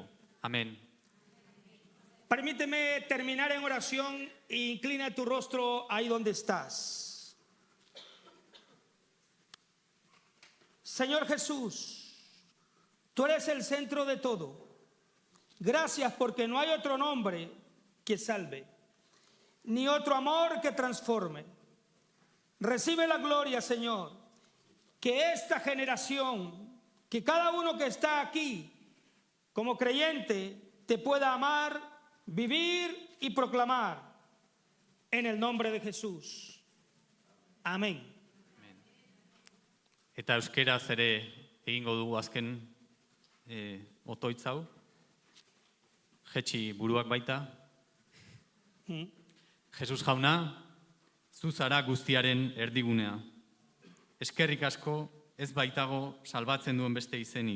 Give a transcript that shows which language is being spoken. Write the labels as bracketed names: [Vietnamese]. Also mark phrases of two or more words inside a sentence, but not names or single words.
[Spanish] Amen. Permíteme terminar en oración e inclina tu rostro ahí donde estás. Señor Jesús, tú eres el centro de todo. Gracias porque no hay otro nombre que salve, ni otro amor que transforme. Recibe la gloria, Señor, que esta generación, que cada uno que está aquí como creyente, te pueda amar vivir y proclamar en el nombre de Jesús. Amén. [Basque] Eta euskeraz ere egingo dugu azken otoitz hau. Jetxi buruak baita. Jesus jauna, zu zara guztiaren erdigunea. Eskerrik asko ez baitago salbatzen duen beste izenik.